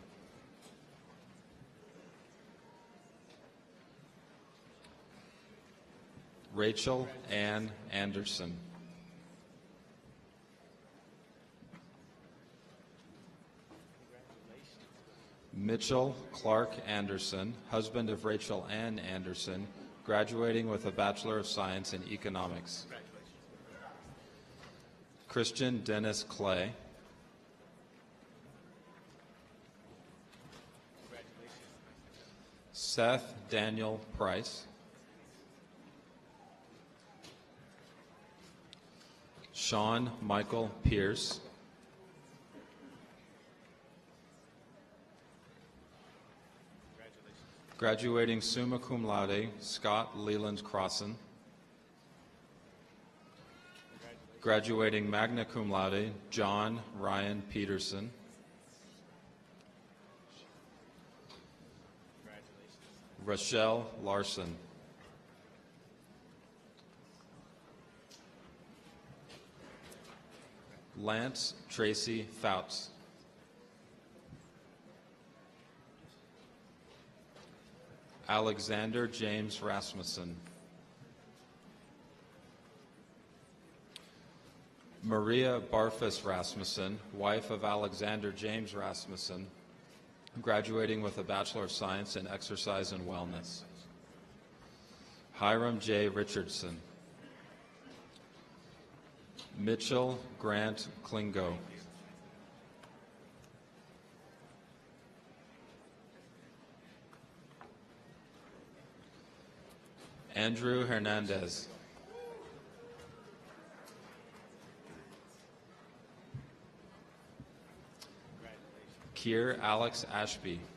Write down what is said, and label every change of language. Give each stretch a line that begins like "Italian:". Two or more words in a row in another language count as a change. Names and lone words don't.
English: Rachel Ann Anderson, Mitchell Clark Anderson, husband of Rachel Ann Anderson, graduating with a Bachelor of Science in Economics. Christian Dennis Clay, Seth Daniel Price, Sean Michael Pierce, graduating
Latin: summa cum laude,
English: Scott Leland Crossan, graduating
Latin: magna cum laude,
English: John Ryan Peterson, Rochelle Larson, Lance Tracy Fouts, Alexander James Rasmussen, Maria Barfus Rasmussen, wife of Alexander James Rasmussen, graduating with a Bachelor of Science in Exercise and Wellness. Hiram J. Richardson, Mitchell Grant Klingo, Andrew Hernandez, Kier Alex Ashby,